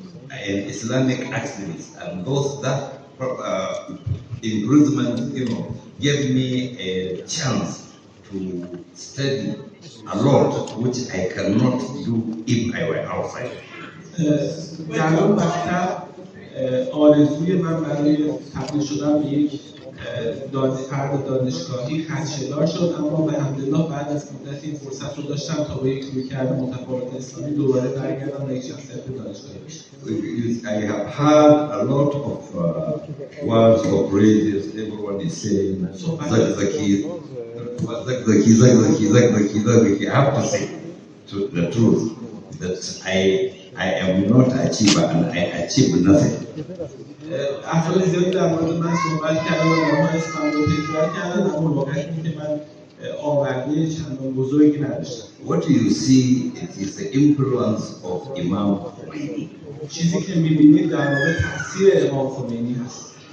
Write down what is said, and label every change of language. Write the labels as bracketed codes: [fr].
[en] an Islamic activist, and those that imprisonment, gave me a chance to study a lot, which I cannot do if I were outside. [fa] در اون مکتب آرزوی من برای تبدیل شدن به یک فرد دانشگاهی خدشه‌دار شد، اما به حمدالله بعد از مدتی این فرصت رو داشتم تا با یک رویکرد متفاوت اسلامی دوباره برگردم و یک شخصیت دانشگاهی بشم. [en] I have heard a lot of words of praises. Everyone is saying Zakzaky. I have to say the truth that I am not an achiever and I achieve nothing. [fa] افراد زیادی در مورد من صحبت کردن و ما اسمم رو تکرار کردن، اما واقعیت اینه که من آورده چندان بزرگی نداشتم. [en] What you see is the influence of Imam Khomeini. [fa] چیزی که می‌بینید در واقع تاثیر امام خمینی هست.